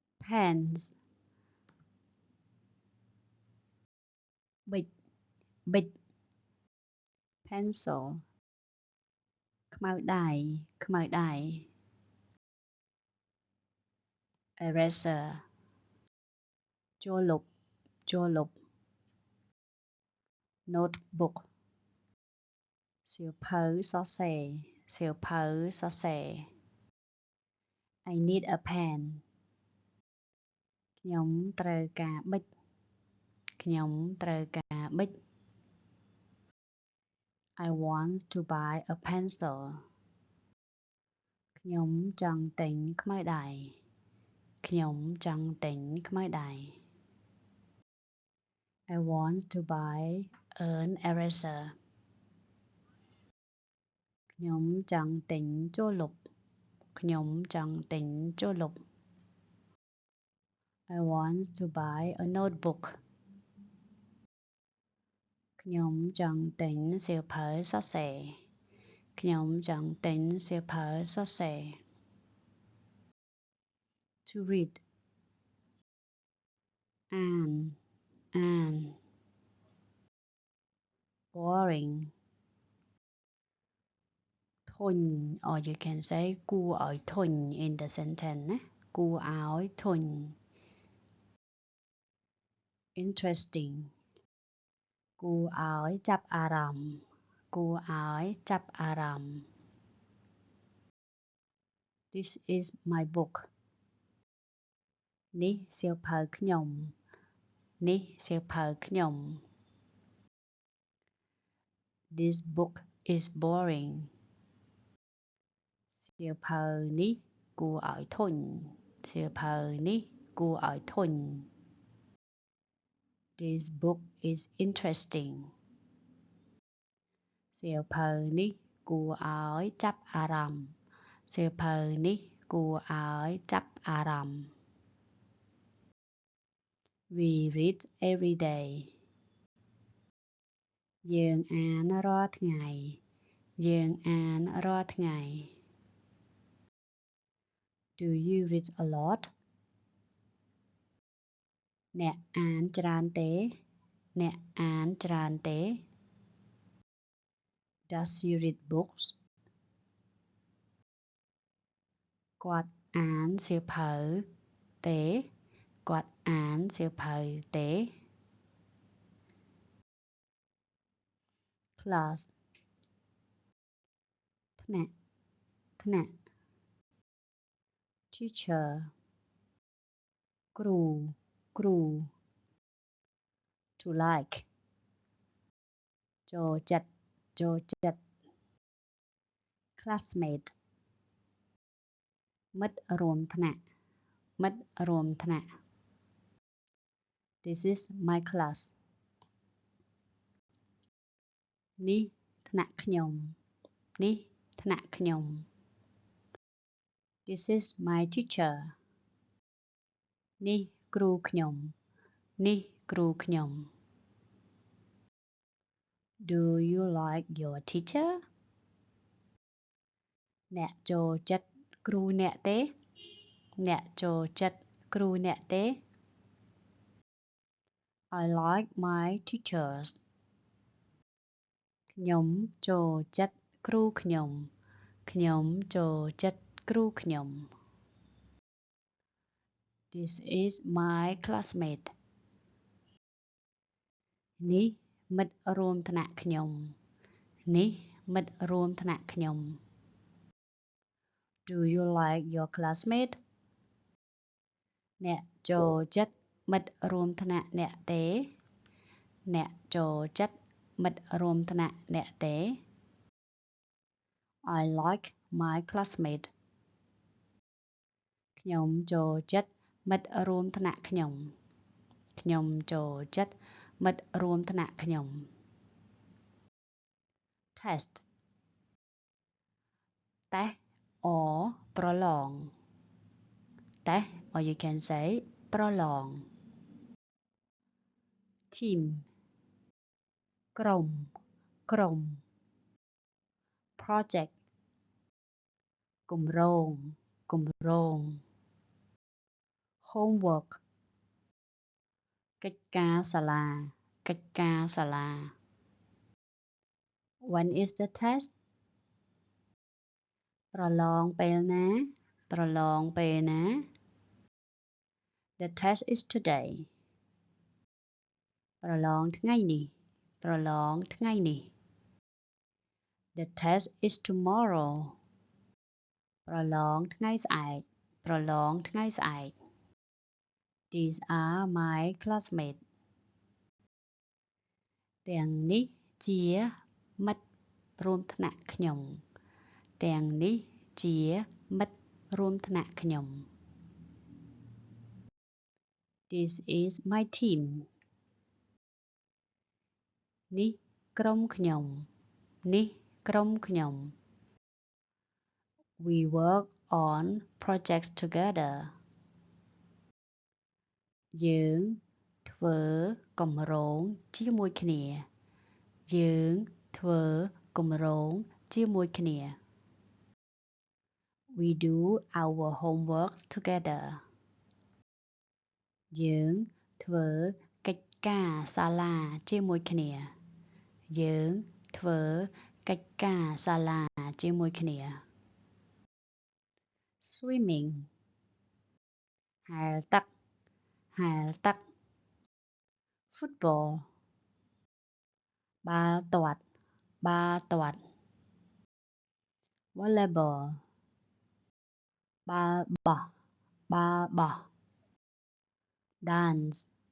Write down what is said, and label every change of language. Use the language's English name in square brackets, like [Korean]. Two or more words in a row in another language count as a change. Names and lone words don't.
[Khmer] pens ប៊ិចប៊ិច pencil ខ្មៅដៃខ្មៅដៃ eraser ចូលលុបចូលលុប notebook សៀវភៅសរសេរសៀវភៅសរសេរ [English] I need a pen [Khmer] ខ្ញុំត្រូវការប៊ិចខ្ញុំត្រូវការប៊ិច [English] I want to buy a pencil [Khmer] ខ្ញុំចង់ទិញខ្មៅដៃខ្ញុំចង់ទិញខ្មៅដៃ [English] I want to buy an eraser [Khmer] ខ្ញុំចង់ទិញចូលលុបខ្ញុំចង់ទិញចូលលុប [English] I want to buy a notebook [Khmer] ខ្ញុំចង់ទិញសៀវភៅសរសេរខ្ញុំចង់ទិញសៀវភៅសរសេរ [English] To read [Khmer] អានអាន boring ធុញ [English] or you can say [Khmer] គួរឲ្យធុញ [English] in the sentence [Khmer] ណាគួរឲ្យធុញ interesting គួរឲ្យចាប់អារម្មណ៍គួរឲ្យចាប់អារម្មណ៍ [English] This is my book [Khmer] នេះសៀវភៅខ្ញុំនេះសៀវភៅខ្ញុំ [English] This book is boring [Khmer] សៀវភៅនេះគួរឲ្យធុញសៀវភៅនេះគួរឲ្យធុញ [English] This book is interesting [Khmer] សៀវភៅនេះគួរឲ្យចាប់អារម្មណ៍សៀវភៅនេះគួរឲ្យចាប់អារម្មណ៍ [English] We read every day [Khmer] យើងអានរាល់ថ្ងៃយើងអានរាល់ថ្ងៃ [English] Do you read a lot [Khmer] អ្នកអានច្រើនទេអ្នកអានច្រើនទេ [English] Does she read books [Khmer] គាត់អានសៀវភៅទេគាត់អានសៀវភៅទេ Class ថ្នាក់ថ្នាក់ Teacher គ្រូគ្រូ [English] To like [Khmer] ចូលចិត្តចូលចិត្ត Classmate មិត្តរួមថ្នាក់មិត្តរួមថ្នាក់ [English] This is my class [Khmer] នេះថ្នាក់ខ្ញុំនេះថ្នាក់ខ្ញុំ [English] This is my teacher [Khmer] នេះគ្រូខ្ញុំនេះគ្រូខ្ញុំ [English] Do you like your teacher [Khmer] អ្នកចូលចិត្តគ្រូអ្នកទេអ្នកចូលចិត្តគ្រូអ្នកទេ [English] I like my teachers [Khmer] ខ្ញុំចូលចិត្តគ្រូខ្ញុំខ្ញុំចូលចិត្តគ្រូខ្ញុំ [English] This is my classmate [Khmer] នេះមិត្តរួមថ្នាក់ខ្ញុំនេះមិត្តរួមថ្នាក់ខ្ញុំ [English] Do you like your classmate [Khmer] អ្នកចូលចិត្តមិត្តរួមថ្នាក់អ្នកទេអ្នកចូលចិត្តមិត្តរួមថ្នាក់អ្នកទេ [English] I like my classmate [Khmer] ខ្ញុំចូលចិត្តមិត្តរួមថ្នាក់ខ្ញុំខ្ញុំចូលចិត្តមិត្តរួមថ្នាក់ខ្ញុំ [English] Test តេស្ត or [Khmer] ប្រឡងតេស្ត [English] or you can say ប្រឡង [Khmer] Team ក្រុមក្រុម Project គម្រោងគម្រោង homework កិច្ចការសាលាកិច្ចការសាលា [English] When is the test [Khmer] ប្រឡងពេលណាប្រឡងពេលណា [English] The test is today [Khmer] ប្រឡងថ្ងៃនេះប្រឡងថ្ងៃនេះ [English] The test is tomorrow [Khmer] ប្រឡងថ្ងៃស្អែកប្រឡងថ្ងៃស្អែក [English] These are my classmates [Khmer] ទាំងនេះជាមិត្តរួមថ្នាក់ខ្ញុំទាំងនេះជាមិត្តរួមថ្នាក់ខ្ញុំ [English] This is my team [Khmer] នេះក្រុមខ្ញុំនេះក្រុមខ្ញុំ [English] We work on projects together [Khmer] យើងធ្វើគម្រោងជាមួយគ្នាយើងធ្វើគម្រោងជាមួយគ្នា [English] We do our homework together [Khmer] យើងធ្វើកិច្ចការសាលាជាមួយគ្នាយើងធ្វើកិច្ចការសាលាជាមួយគ្នា Swimming ហែលទឹកហែលទឹក Football បាល់ទាត់បាល់ទាត់ Volleyball បាល់បោះបាល់បោះ Dance